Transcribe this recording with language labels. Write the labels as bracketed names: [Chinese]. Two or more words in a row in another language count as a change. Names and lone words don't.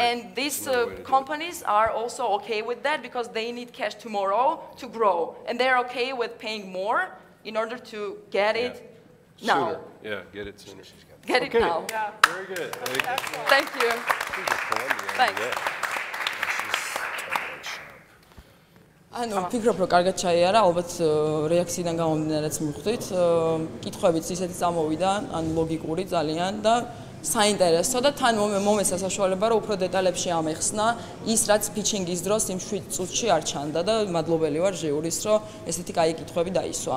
[English] And these companies are also okay with that because they need cash tomorrow to grow. And they're okay with paying more in order to get it now. Sooner. Yeah, get it sooner. Get it now. Yeah. Very good. Thank you. Thanks. [Georgian] ვფიქრობ, რომ კარგად ჩაიარა, ალბათ რეაქციიდან გამომდინარეც მივხვდით. კითხვებიც ისეთი წამოვიდა, ლოგიკური ძალიან და საინტერესო და თან მომეცა საშუალება, რომ უფრო დეტალებში ამეხსნა ის, რაც ფიჩინგის დროს იმ 7 წუთში არ ჩანდა და მადლობელი ვარ ჟიურის, რომ ესეთი კაი კითხვები დაისვა.